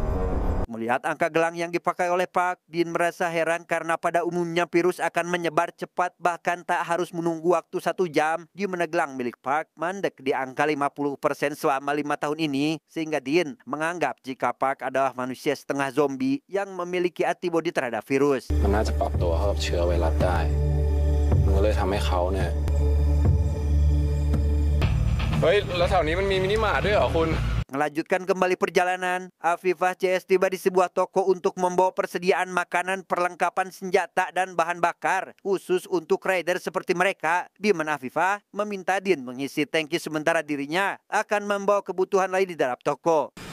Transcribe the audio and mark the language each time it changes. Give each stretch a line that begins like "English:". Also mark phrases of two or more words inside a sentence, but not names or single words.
Indonesian: Melihat angka gelang yang dipakai oleh Park, Din merasa heran karena pada umumnya virus akan menyebar cepat bahkan tak harus menunggu waktu 1 jam. Di mana gelang milik Park mandek di angka 50% selama 5 tahun ini, sehingga Din menganggap jika Park adalah manusia setengah zombie yang memiliki antibodi terhadap virus.
Thai: มันน่าจะปรับตัวเข้ากับเชื้อไวรัสได้มันก็เลยทำให้เขาเนี่ยเฮ้ยแล้วแถวนี้มันมีมินิมาร์ทด้วยเหรอคุณ
Indonesian: Melanjutkan kembali perjalanan, Afifah CS tiba di sebuah toko untuk membawa persediaan makanan, perlengkapan senjata, dan bahan bakar khusus untuk rider seperti mereka. Di mana Afifah meminta Din mengisi tangki sementara dirinya akan membawa kebutuhan lain di dalam toko.